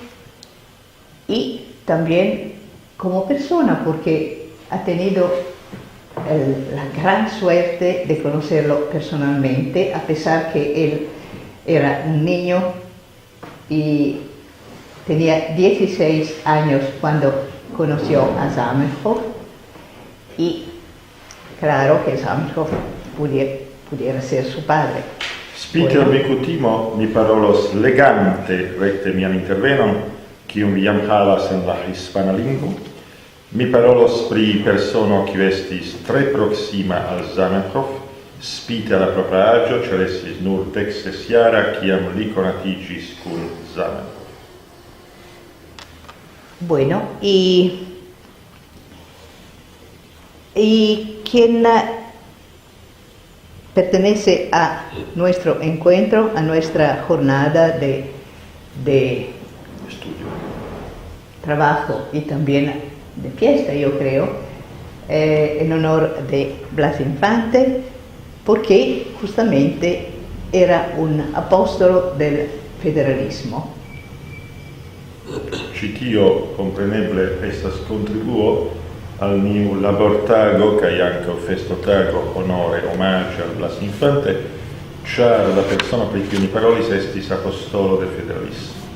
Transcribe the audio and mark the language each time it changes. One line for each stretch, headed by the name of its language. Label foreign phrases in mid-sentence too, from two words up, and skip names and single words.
Spanish: y también como persona, porque ha tenido la gran suerte de conocerlo personalmente, a pesar que él era un niño y tenía 16 años cuando conoció a Zamenhof, y claro que Zamenhof pudiera ser su padre.
Esperanto: Spiter mi kutimo, mi parolos legante recte mian intervenon, kiun vi jam havas en la hispana lingvo. Mi parolos pri persono kiu estis tre proksima al Zamenhof, spite la propra aĝo, ĉar estis nur 16-jara kiam li konatiĝis kun Zamenhof.
Spanish: Bueno, y quien pertenece a nuestro encuentro, a nuestra jornada de Estudio. Trabajo y también de fiesta, yo creo, en honor de Blas Infante, porque justamente era un apóstolo del federalismo.
Esperanto: Ĉi tio kompreneble estas kontribuo al niu labortago kaj ankaŭ festotago honore omaĝe al Blas Infante, ĉar la persono pri kiu ni parolis estis apostolo de federalismo.